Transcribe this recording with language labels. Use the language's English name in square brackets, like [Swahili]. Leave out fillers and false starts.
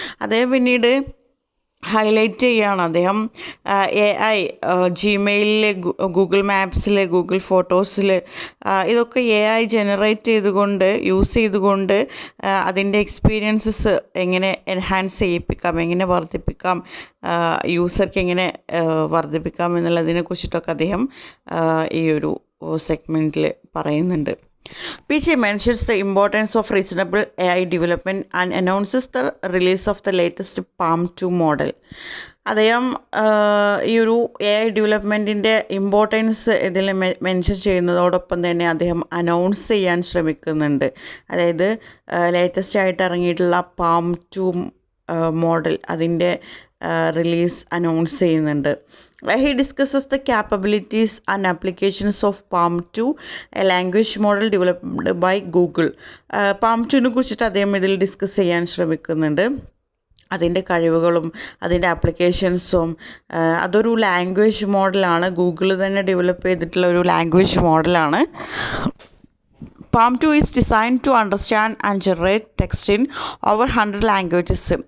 [Malayalam] അദ്ദേഹം പിന്നീട് ഹൈലൈറ്റ് ചെയ്യുകയാണ്. അദ്ദേഹം AI ജിമെയിലിൽ, ഗൂഗിൾ മാപ്സിൽ, ഗൂഗിൾ ഫോട്ടോസിൽ ഇതൊക്കെ AI ജനറേറ്റ് യൂസ് ചെയ്തുകൊണ്ട് അതിൻ്റെ എക്സ്പീരിയൻസസ് എങ്ങനെ എൻഹാൻസ് ചെയ്യിപ്പിക്കാം, എങ്ങനെ വർദ്ധിപ്പിക്കാം, യൂസർക്ക് എങ്ങനെ വർദ്ധിപ്പിക്കാം എന്നുള്ളതിനെ കുറിച്ചിട്ടൊക്കെ അദ്ദേഹം ഈ ഒരു സെഗ്മെൻറ്റിൽ പറയുന്നുണ്ട്. [English] Pichai mentions the importance of reasonable AI development and announces the release of the latest Palm 2 model. [Malayalam] അദ്ദേഹം ഈ ഒരു AI ഡെവലപ്മെൻറ്റിൻ്റെ ഇമ്പോർട്ടൻസ് ഇതിൽ മെൻഷൻ ചെയ്യുന്നതോടൊപ്പം തന്നെ അദ്ദേഹം അനൗൺസ് ചെയ്യാൻ ശ്രമിക്കുന്നുണ്ട്. അതായത് ലേറ്റസ്റ്റ് ആയിട്ട് ഇറങ്ങിയിട്ടുള്ള Palm 2 മോഡൽ അതിൻ്റെ റിലീസ് അനൗൺസ് ചെയ്യുന്നുണ്ട്. [English] He discusses the capabilities and applications of Palm 2, a language model developed by Google. [Malayalam] Palm 2നെ കുറിച്ചിട്ട് അദ്ദേഹം ഇതിൽ ഡിസ്കസ് ചെയ്യാൻ ശ്രമിക്കുന്നുണ്ട്. അതിൻ്റെ കഴിവുകളും അതിൻ്റെ ആപ്ലിക്കേഷൻസും. അതൊരു ലാംഗ്വേജ് മോഡലാണ്, ഗൂഗിൾ തന്നെ ഡെവലപ്പ് ചെയ്തിട്ടുള്ള ഒരു ലാംഗ്വേജ് മോഡലാണ്. [English] Palm 2 is designed to understand and generate text in over 100 languages.